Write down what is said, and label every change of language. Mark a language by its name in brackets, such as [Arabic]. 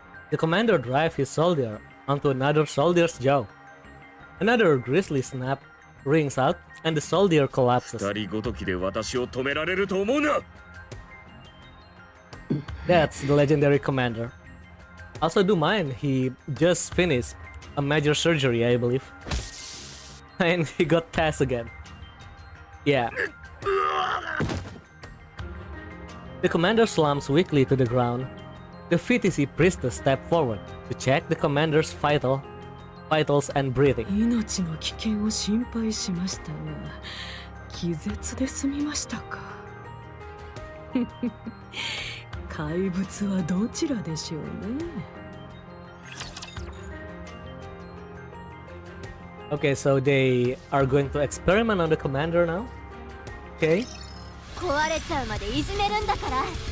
[English] The commander drives his soldier onto another soldier's jaw. Another grisly snap rings out, and the soldier collapses. [Japanese] 二人ごときで私を止められると思うな。 [English] That's the legendary commander. Also, do mind, he just finished a major surgery, I believe. And he got tasked again. Yeah. The commander slumps weakly to the ground. The VTC priestess stepped forward to check the commander's vitals and breathing. [Japanese] 命の危険を心配しましたが、気絶で済みましたか。怪物はどちらでしょうね。 [English] Okay, so they are going to experiment on the commander now. Okay. [Japanese] 壊れちゃうまでいじめるんだから。